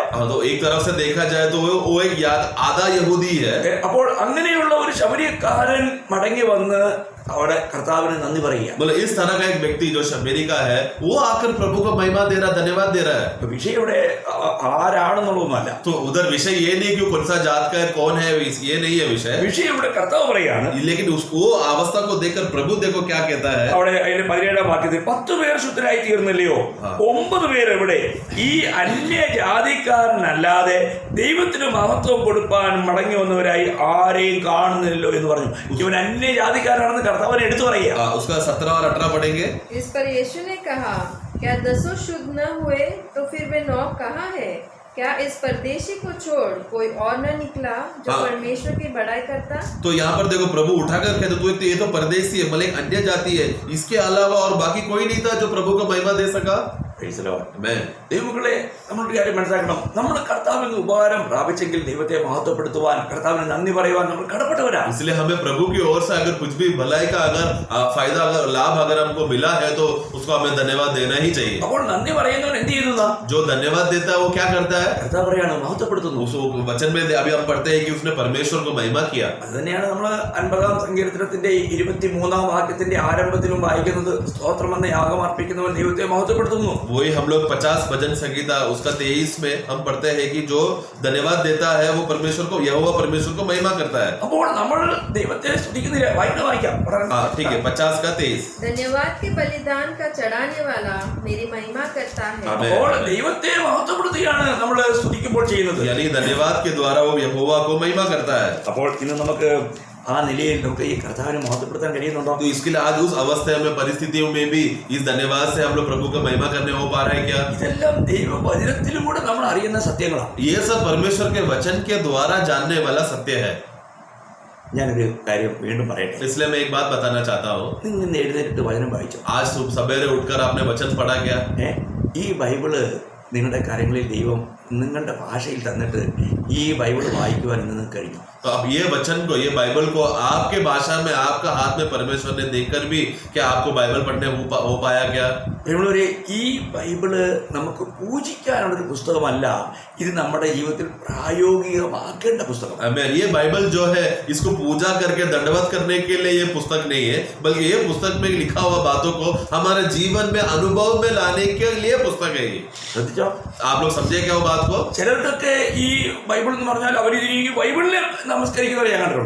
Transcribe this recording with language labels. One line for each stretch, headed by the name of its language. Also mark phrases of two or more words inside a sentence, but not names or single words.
Hindi: हाँ, तो एक तरफ से देखा जाए तो वो एक आधा यहूदी है.
Malayalam: അപ്പോൾ അങ്ങനെയുള്ള ഒരു ശമരിയക്കാരൻ മടങ്ങി വന്ന് അവിടെ കർത്താവിന് നന്ദി പറയുക.
Hindi: मतलब इस तरह का एक व्यक्ति जो शमेरी का है वो आकर प्रभु को महिमा दे रहा, धन्यवाद दे रहा है.
Malayalam: വിഷയം ഇവിടെ ആരാണെന്നുള്ളതൊന്നുമല്ല.
Hindi: तो उधर विषय ये नहीं कि कौन सा जात का है, कौन है, ये नहीं है विषय.
Malayalam: വിഷയം ഇവിടെ കർത്താവ് പറയാണ്.
Hindi: लेकिन वो अवस्था को देखकर प्रभु देखो क्या कहता है.
Malayalam: അവിടെ അതിന്റെ 17-ാം വാക്യത്തിൽ 10 പേർ ശുദ്ധരായി തീർന്നില്ലയോ, 9 പേർ എവിടെ? ഈ അന്യജാതിക്കാരനല്ലാതെ ദൈവത്തിന് മഹത്വം കൊടുപ്പാൻ മടങ്ങി വന്നവരായി ആരെയും കാണുന്നില്ലല്ലോ എന്ന് പറഞ്ഞു. ഇവൻ അന്യജാതിക്കാരാണെന്ന് കർത്താവിനെ എടുത്തു പറയുക.
Hindi: उसका 17 और 18 पढ़ेंगे. इस पर यीशु ने कहा, क्या 10 शुद्ध न हुए तो फिर वे 9 कहाँ है? क्या इस परदेशी को छोड़ कोई और न निकला जो परमेश्वर की बड़ाई करता? तो यहाँ पर देखो प्रभु उठाकर कहते तो ये तो परदेशी है, मतलब अन्य जाति है, इसके अलावा और बाकी कोई नहीं था जो प्रभु को महिमा दे सका.
Malayalam: ദൈവങ്ങളെ, നമ്മളൊരു കാര്യം മനസ്സിലാക്കണം. നമ്മൾ കർത്താവിന് ഉപകാരം പ്രാപിച്ചെങ്കിൽ ദൈവത്തെ മഹത്വപ്പെടുത്തുവാൻ, കർത്താവിന് നന്ദി പറയുവാൻ നമ്മൾ കടപ്പെട്ടവരാണ്.
Hindi: इसलिए हमें प्रभु की ओर से अगर कुछ भी भलाई का अगर फायदा अगर लाभ अगर हमको मिला है तो उसको हमें धन्यवाद देना ही चाहिए.
Malayalam: അപ്പോൾ നന്ദി പറയുന്നവൻ എന്ത് ചെയ്യുന്നു?
Hindi: जो धन्यवाद देता है वो क्या करता है?
Malayalam: കർത്താവ് പറയാണ്, മഹത്വപ്പെടുത്തുന്നു.
Hindi: उस वचन में अभी हम पढ़ते हैं कि उसने परमेश्वर को महिमा किया.
Malayalam: അത് തന്നെയാണ് നമ്മൾ 50-ാം സങ്കീർത്തനത്തിന്റെ 23-ാം വാക്യത്തിന്റെ ആരംഭത്തിലും വായിക്കുന്നത്. സ്തോത്രം എന്ന യാഗം അർപ്പിക്കുന്നവൻ ദൈവത്തെ മഹത്വപ്പെടുത്തുന്നു.
Hindi: वही हम लोग 50 भजन संगीता उसका 23 में हम पढ़ते हैं कि जो धन्यवाद देता है वो परमेश्वर को, यहोवा परमेश्वर को महिमा करता है.
Malayalam: അപ്പോൾ നമ്മൾ ദൈവത്തെ സ്തുതിക്കുന്നില്ല. വായിക്കാം.
Hindi: हाँ, ठीक है. 50 का 23. धन्यवाद के बलिदान का चढ़ाने वाला मेरी महिमा करता है.
Malayalam: അപ്പോൾ ദൈവത്തെ മഹത്വപ്പെടുത്തുകയാണ് നമ്മൾ സ്തുതിക്കുമ്പോൾ ചെയ്യുന്നത്.
Hindi: यानी धन्यवाद के द्वारा वो यहोवा को महिमा करता है.
Malayalam: അപ്പോൾ ഇന്ന് നമുക്ക് ആ നിലയിൽ നമുക്ക് ഈ കർത്താവിനെ മഹത്വപ്പെടുത്താൻ കഴിയുന്നുണ്ടോ?
Hindi: तो इसके लिए आज उस अवस्था में परिस्थितियों में भी इस धन्यवाद से हम लोग प्रभु का महिमा करने हो पा रहे हैं क्या?
Malayalam: ഇതെല്ലാം ദൈവവചനത്തിലൂടെ നമ്മൾ അറിയുന്ന സത്യങ്ങളാണ്.
Hindi: ये सब परमेश्वर के वचन के द्वारा जानने वाला सत्य है.
Malayalam: ഞാനൊരു കാര്യം വീണ്ടും പറയട്ടെ.
Hindi: इसलिए मैं एक बात बताना चाहता हूँ.
Malayalam: നിങ്ങൾ ഇന്ന് എഴുന്നേറ്റ് വചനം വായിച്ചു.
Hindi: आज सवेरे उठकर आपने वचन पढ़ा क्या?
Malayalam: ഈ ബൈബിള് നിങ്ങളുടെ കാര്യങ്ങളിൽ ദൈവം നിങ്ങളുടെ ഭാഷയിൽ തന്നിട്ട് ഈ ബൈബിള് വായിക്കുവാൻ ഇന്ന് നിങ്ങൾക്ക് കഴിഞ്ഞു.
Hindi: तो अब ये वचन को, ये बाइबल को आपके भाषा में आपका हाथ में परमेश्वर ने देखकर भी क्या आपको बाइबल पढ़ने हो पाया क्या?
Malayalam: ഈ ബൈബിള് നമുക്ക് പൂജിക്കാനുള്ളൊരു പുസ്തകമല്ല, ഇത് നമ്മുടെ ജീവിതത്തിൽ പ്രായോഗികമാക്കേണ്ട പുസ്തകം.
Hindi: ये बाइबल जो है इसको पूजा करके दंडवत करने के लिए ये पुस्तक नहीं है, बल्कि ये पुस्तक में लिखा हुआ बातों को हमारे जीवन में अनुभव में लाने के लिए पुस्तक है ये.
Malayalam: ശ്രദ്ധിച്ചോ?
Hindi: आप लोग समझे क्या वो बात को?
Malayalam: ചിലർക്കൊക്കെ ഈ ബൈബിൾ എന്ന് പറഞ്ഞാൽ അവർ ഈ ബൈബിളിനെ നമസ്കരിക്കുന്നവരെ ഞാൻ കണ്ടിട്ടുണ്ട്.